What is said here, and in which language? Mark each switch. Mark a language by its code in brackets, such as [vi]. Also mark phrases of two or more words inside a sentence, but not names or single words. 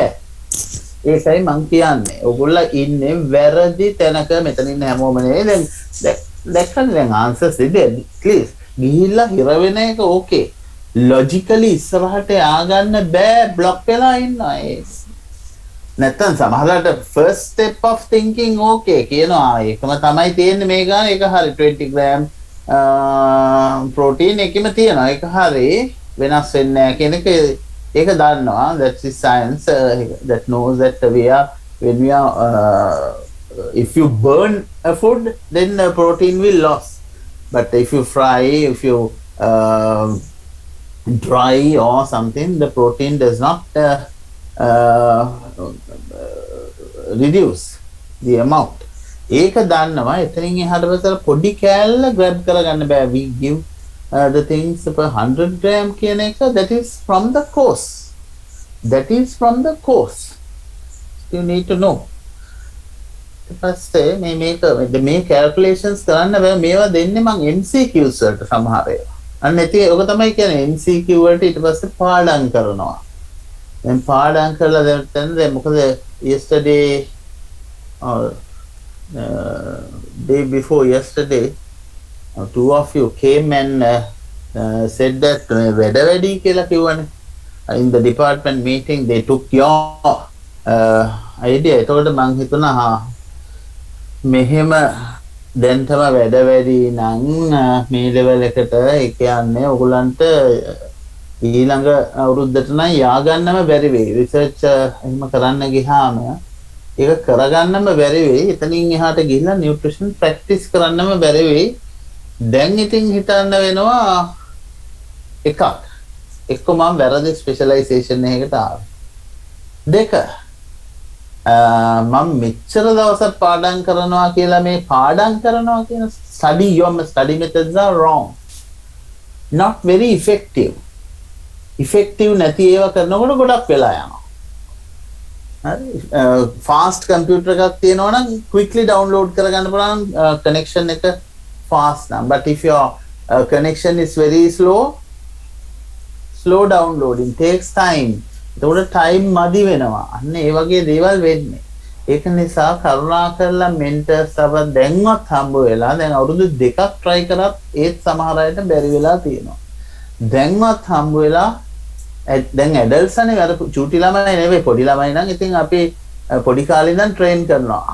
[si] ඒකයි මං කියන්නේ. ඔයගොල්ලෝ ඉන්නේ වැරදි තැනක. මෙතන ඉන්න හැමෝම නේ දැක්කද දැන් ආන්සර්ස් දෙන්න ප්ලීස්. ගිහිල්ලා හිර වෙන එක ඕකේ. ලොජිකලි ඉස්සරහට ආගන්න බෑ. බ්ලොක් වෙලා ඉන්නවා ඒක. නැත්තම් සමහරවිට [en] first step of thinking okay [si] කියනවා. ඒකම තමයි තියෙන්නේ මේ ගාන. ඒක හරි 20 [en] gram protein [si] එකෙම තියෙනවා. ඒක හරි වෙනස් වෙන්නේ නැහැ කියන එක ඒක දන්නවා. [en] That's the science that knows that when we are if you burn a food then protein will lose, but if you fry, if you dry or something, the protein does not reduce the amount. [si] ඒක දන්නවා. එතනින් එහාට පස්සේ පොඩි කෑල්ල grab කරගන්න බෑ. [en] We give the things per 100 gram [si] කියන එක, [en] that is from the course. That is from the course. You need to know. [si] ඊපස්සේ මේ calculations කරන්න බෑ. මේවා දෙන්නේ මං MCQs වලට සමහර ඒවා. අන්න ඉතින් ඔක තමයි කියන්නේ MCQ වලට ඊට පස්සේ පාඩම් කරනවා. දැන් පාඩම් කරලා දැන් මොකද [en] yesterday or day before yesterday, two of you came and said that [si] වැඩ වැඩි කියලා කිව්වනේ. [en] In the department meeting they took your idea. [si] එතකොට මං හිතුණා මෙහෙම දැන්ටම වැඩ වැඩි නම් මේ ලෙවල් එකට ඒ කියන්නේ ඔයගලන්ට ඊළඟ අවුරුද්දට නම් ය아가න්නම බැරි වෙයි. රිසර්ච් එහෙම කරන්න ගියාම ඒක කරගන්නම බැරි වෙයි. එතනින් එහාට ගිහිල්ලා නියුට්‍රිෂන් ප්‍රැක්ටිස් කරන්නම බැරි වෙයි. දැන් ඉතින් හිතන්න වෙනවා එකක්. එක්ක මම වැරදි ස්පෙෂලායිසේෂන් එකකට ආවා. දෙක මම මෙච්චර දවසක් පාඩම් කරනවා කියලා මේ පාඩම් කරනවා කියන [en] your study methods are wrong. Not very effective. Effective [si] නැති ඒවා කරනකොට ගොඩක් වෙලා යනවා. [en] fast computer [si] එකක් තියෙනවා නම් [en] quickly download [si] කරගන්න පුළුවන් connection එක fast නම්. [en] But if your connection is very slow downloading takes time. [si] ඒකට time මදි වෙනවා. අන්න ඒ වගේ දේවල් වෙන්නේ. ඒක නිසා කරුණාකරලා mentors අප දැන්වත් හම්බ වෙලා දැන් අවුරුදු 2ක් try කරත් ඒත් සමහර අයට බැරි වෙලා තියෙනවා. දැන්වත් හම්බ වෙලා දැන් ඇඩල්ට්ස් අනේ අර චූටි ළමයි නෙවෙයි පොඩි ළමයි නම් ඉතින් අපි පොඩි කාලේ ඉඳන් ට්‍රේන් කරනවා.